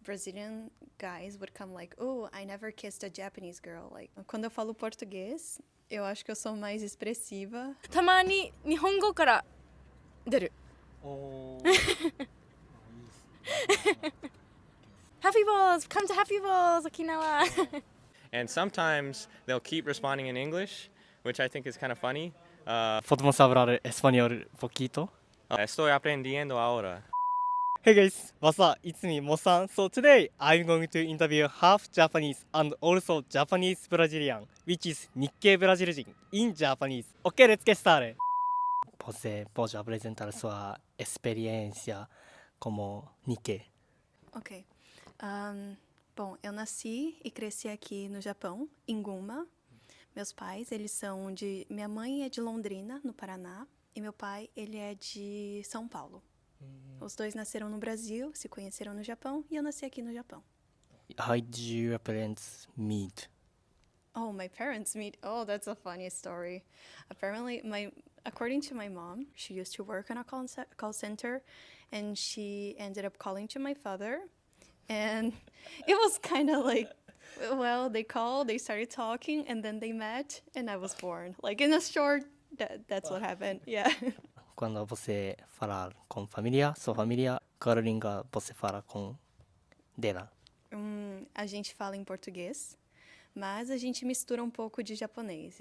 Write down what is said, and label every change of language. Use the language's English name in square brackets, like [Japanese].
[English] Brazilian guys would come like, oh, I never kissed a Japanese girl. [Portuguese] Like, quando eu falo português, eu acho que eu sou mais expressiva. [Japanese] たまに日本語から出る。 [English] Happy Balls! Come to Happy Balls! 沖縄 And sometimes they'll keep responding in English, which I think is kind of funny. [Spanish] ¿Podemos hablar español poquito? Estoy aprendiendo ahora. [English] Hey guys, what's up? It's me, Mo-san. So today I'm going to interview half Japanese and also Japanese Brazilian, which is Nikkei Brazilian in Japanese. Okay, let's get started. [Portuguese] ¿Você pode apresentar sua experiência como Nikkei? Ok. Bom, eu nasci e cresci aqui no Japão, em Gunma. Meus pais, eles são de... Minha mãe é de Londrina, no Paraná, e meu pai, ele é de São Paulo. Os dois nasceram no Brasil, se conheceram no Japão, e eu nasci aqui no Japão. [English] How did your parents meet? Oh, my parents meet. Oh, that's a funny story. Apparently, according to my mom, she used to work on a call center, and she ended up calling to my father, and it was kind of like, well, they called, they started talking, and then they met, and I was born. Like in a short, that's what happened. Yeah. [Portuguese] Quando você falar com família, sua família, qual língua você fala com dela? A gente fala em português, mas a gente mistura um pouco de japonês.